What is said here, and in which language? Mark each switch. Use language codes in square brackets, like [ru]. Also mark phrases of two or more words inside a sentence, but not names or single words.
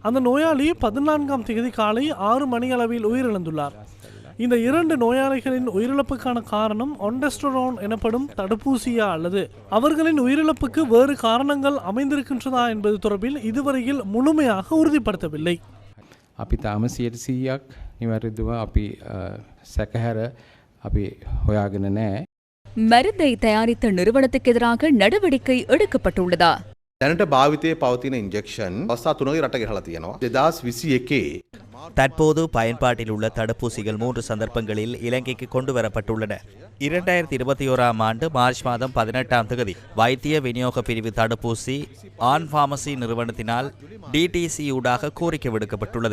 [ta] அந்த நோயாளி 14ஆம் தேதி காலை 6 மணி அளவில் உயிரிழந்துள்ளார். இந்த 2 நோயாளிகளின் உயிரிழப்புக்கான காரணம் ஒன்டெஸ்டரோன் எனப்படும் தடுப்பூசியா அல்லது அவர்களின் உயிரிழப்புக்கு வேறு காரணங்கள் அமைந்திருக்கின்றதா என்பது தொடர்பில் இதுவரையில் முழுமையாக உறுதிப்படுத்தவில்லை. [si] අපි තාම 100%ක් නිවැරදිව අපි සැකහැර අපි හොයාගෙන නැහැ. [ta] மருந்தை தயாரித்த நிறுவனத்துக்கு எதிராக நடவடிக்கை எடுக்கப்பட்டுள்ளதா? [si] දැනට භාවිතයේ පවතින ඉන්ජෙක්ෂන් අවස්ථා 3ක රට ගෙනලා තියෙනවා. 2021 [ta] தற்போது பயன்பாட்டில் உள்ள தடுப்பூசிகள் 3 சந்தர்ப்பங்களில் இலங்கைக்கு கொண்டு வரப்பட்டுள்ளன. 2021ஆம் ஆண்டு மார்ச் மாதம் 18ஆம் தேதி வைத்திய விநியோக பிரிவு தடுப்பூசி ஆன் பார்மசி நிறுவனத்தினால் டிடிசி ஊடாக கோரிக்கை விடுக்கப்பட்டுள்ளது.